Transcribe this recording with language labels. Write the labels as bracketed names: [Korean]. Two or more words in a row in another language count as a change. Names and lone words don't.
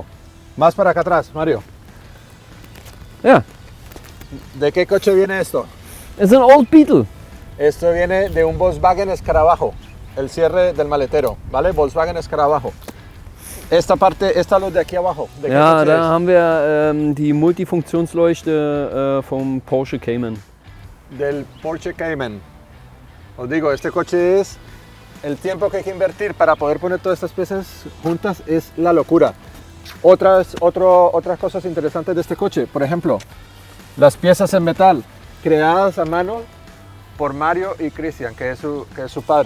[Spanish] Más para acá atrás, Mario. [German] Ja, [Spanish] ¿De qué coche viene esto? [German] es ein Old Beetle. [Spanish] Esto viene de un Volkswagen Escarabajo. El cierre del maletero, ¿vale? Volkswagen Escarabajo. Esta parte, esta luz de aquí abajo. ¿De qué [German] Ja, [Spanish] coche [German] da [Spanish] es? [German] haben wir die Multifunktionsleuchte vom Porsche Cayman. [Spanish] Del Porsche Cayman. Os digo, este coche es el tiempo que hay que invertir para poder poner todas estas piezas juntas es la locura. Otras cosas interesantes de este coche, por ejemplo, las piezas en metal creadas a mano por Mario y Cristian, que es su padre.